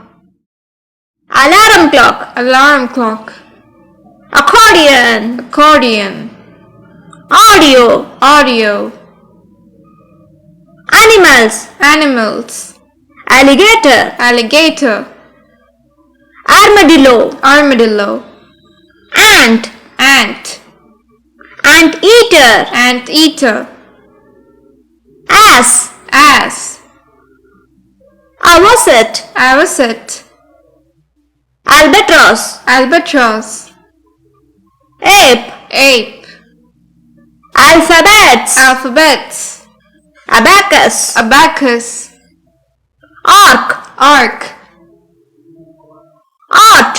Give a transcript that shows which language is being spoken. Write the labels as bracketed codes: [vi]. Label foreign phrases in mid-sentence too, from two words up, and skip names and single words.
[en] alarm clock, alarm clock, accordion, accordion, audio, audio, animals, animals, alligator, alligator, armadillo, armadillo, ant, ant, anteater, anteater, ass, ass, avocet, avocet, albatross, albatross, ape, ape, alphabets, alphabets, abacus, abacus, arc, arc, art,